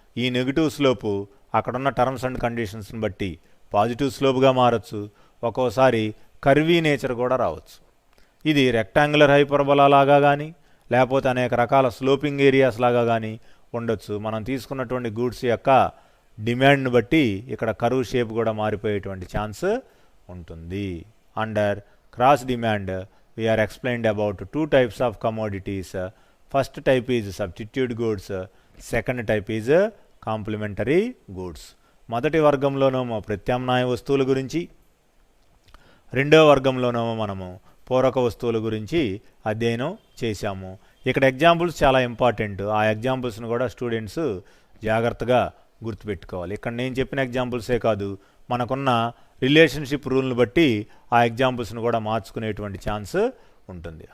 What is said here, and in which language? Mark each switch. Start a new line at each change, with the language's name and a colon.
Telugu: ఈ negative slope అక్కడున్న terms and కండిషన్స్ని బట్టి పాజిటివ్ స్లోప్గా మారచ్చు, ఒక్కోసారి కర్వీ నేచర్ కూడా రావచ్చు. ఇది రెక్టాంగులర్ హైపర్బోలా లాగా కానీ లేకపోతే అనేక రకాల స్లోపింగ్ ఏరియాస్ లాగా కానీ ఉండొచ్చు. మనం తీసుకున్నటువంటి గూడ్స్ యొక్క డిమాండ్ని బట్టి ఇక్కడ కర్వ్ షేప్ కూడా మారిపోయేటువంటి ఛాన్స్ ఉంటుంది.
English: Under cross demand we are explained about two types of commodities. First type is substitute goods, second type is complementary goods.
Telugu: మొదటి వర్గంలోనేమో ప్రత్యామ్నాయ వస్తువుల గురించి, రెండవ వర్గంలోనేమో మనము పూరక వస్తువుల గురించి అధ్యయనం చేశాము. ఇక్కడ ఎగ్జాంపుల్స్ చాలా ఇంపార్టెంట్. ఆ ఎగ్జాంపుల్స్ని కూడా స్టూడెంట్స్ జాగ్రత్తగా గుర్తుపెట్టుకోవాలి. ఇక్కడ నేను చెప్పిన ఎగ్జాంపుల్సే కాదు, మనకున్న రిలేషన్షిప్ రూల్ని బట్టి ఆ ఎగ్జాంపుల్స్ని కూడా మార్చుకునేటువంటి ఛాన్స్ ఉంటుంది.